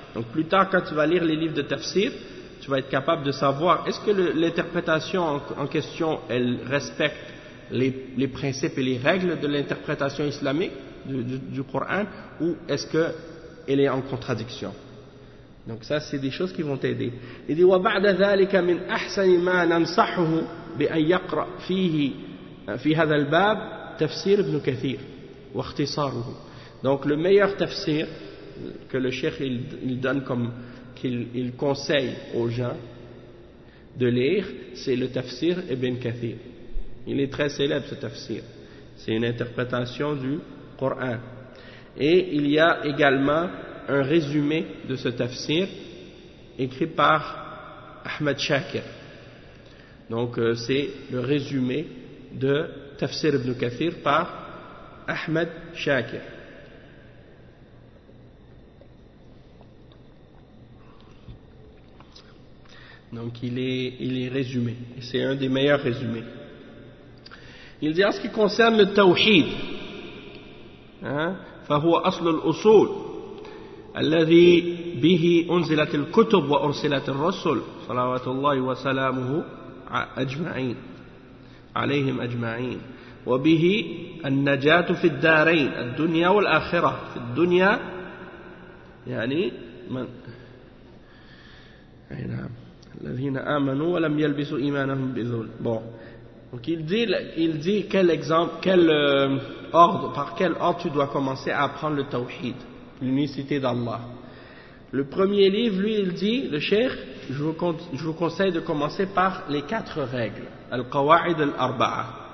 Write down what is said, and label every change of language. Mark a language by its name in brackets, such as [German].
[French] Donc plus tard, quand tu vas lire les livres de tafsir, tu vas être capable de savoir est-ce que l'interprétation en question, elle respecte les principes et les règles de l'interprétation islamique du Coran, ou est-ce que elle est en contradiction. Donc ça, c'est des choses qui vont t'aider. Il dit [Arabic] وبعد ذلك من أحسن ما ننصحه بأن يقرأ فيه في هذا الباب تفسير ابن كثير واختصاره. [French] Donc le meilleur tafsir que le cheikh il donne comme qu'il conseille aux gens de lire, c'est le tafsir Ibn Kathir. Il est très célèbre ce tafsir. C'est une interprétation du Coran. Et il y a également un résumé de ce tafsir écrit par Ahmed Shakir. Donc c'est le résumé de Tafsir ibn Kathir par Ahmed Shakir. Donc il est résumé. C'est un des meilleurs résumés. Il dit en ce qui concerne le tawhid, [Arabic] فهو أصل الأصول الذي به أنزلت الكتب وأرسلت الرسل صلوات الله وسلامه أجمعين عليهم أجمعين وبه النجاة في الدارين الدنيا والآخرة في الدنيا يعني من أي نعم الذين آمنوا ولم يلبسوا إيمانهم بظلم. [French] Donc il dit quel exemple, par quel ordre tu dois commencer à apprendre le tawhid, l'unicité d'Allah. Le premier livre, lui, il dit, le cheikh, je vous conseille de commencer par les quatre règles, al-qawa'id al-arba'a.